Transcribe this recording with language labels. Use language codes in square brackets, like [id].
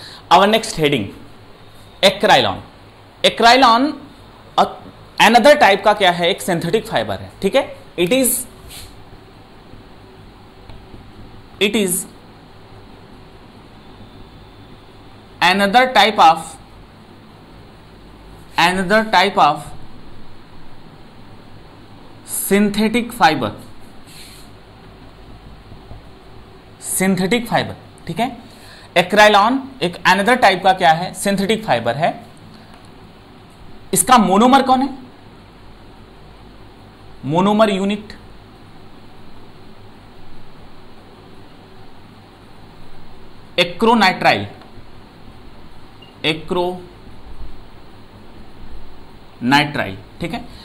[en] Our next heading, acrilan. [hi] एक्राइलॉन another type का क्या है? एक सिंथेटिक फाइबर है। ठीक है, [en] it is another type of another type of synthetic fiber, synthetic fibre, [hi] ठीक है। एक्राइलॉन एक अनदर टाइप का क्या है, सिंथेटिक फाइबर है। इसका मोनोमर कौन है, मोनोमर यूनिट एक्रोनाइट्राइल, एक्रोनाइट्राइल, ठीक है।